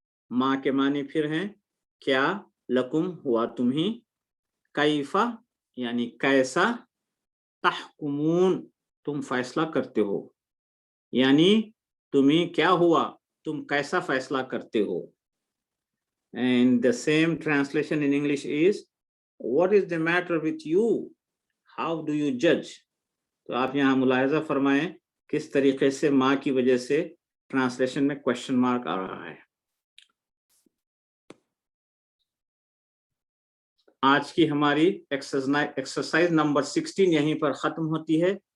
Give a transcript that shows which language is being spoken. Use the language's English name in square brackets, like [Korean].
[Urdu] ما کے معنی پھر ہیں کیا, لکم ہوا تمہیں, کیفا یعنی کیسا, تحکمون تم فیصلہ کرتے ہو, یعنی تمہیں کیا ہوا تم کیسا فیصلہ کرتے ہو. [English] And the same translation in English is, what is the matter with you, how do you judge. [Urdu] تو آپ یہاں ملاحظہ فرمائیں کس طریقے سے ما کی وجہ سے ٹرانسلیشن میں کوشچن مارک آ رہا ہے. آج کی ہماری ایکسرسائز نمبر 16 یہیں پر ختم ہوتی ہے.